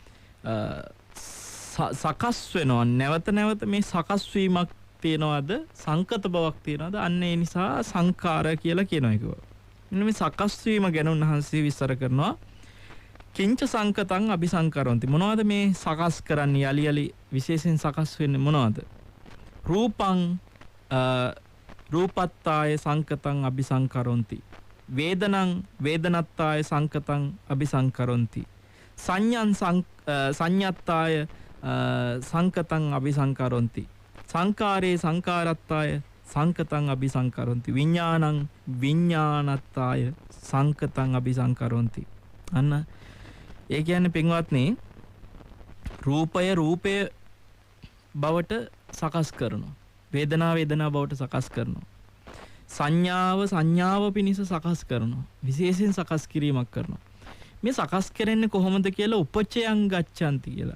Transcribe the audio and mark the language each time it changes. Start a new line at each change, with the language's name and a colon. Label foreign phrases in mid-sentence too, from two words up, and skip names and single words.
Sinhala: සකස් වෙනවා නැවත නැවත මේ සකස් වීමක් තියනවාද? සංකත බවක් තියනවාද? අන්න ඒ නිසා සංඛාර කියලා කියනවා ඒක. මෙන්න මේ සකස් වීම ගැන උන්වහන්සේ විස්තර කරනවා.
Pali: කිංච සංකතං අபிසංකරොන්ති.
Sinhala: මොනවද මේ සකස් කරන්නේ? යලි යලි විශේෂයෙන් සකස් වෙන්නේ මොනවද?
Pali: රූපං රූපත්තාය සංකතං අபிසංකරොන්ති. වේදනං වේදනත්තාය සංකතං අபிසංකරොන්ති. සංඥං සංඤත්තාය සංකතං අபிසංකරොන්ති. සංකාරේ සංකාරත්තාය සංකතං අபிසංකරොන්ති විඥානං විඥානත්තාය සංකතං අபிසංකරොන්ති.
Sinhala: අන්න ඒ කියන්නේ පින්වත්නි රූපය බවට සකස් කරනවා. වේදනා බවට සකස් කරනවා. සංඥාව පිණිස සකස් කරනවා. විශේෂයෙන් සකස් කිරීමක් කරනවා. මේ සකස් කරන්නේ කොහොමද කියලා
Pali: උපචයං ගච්ඡanti
Sinhala: කියලා.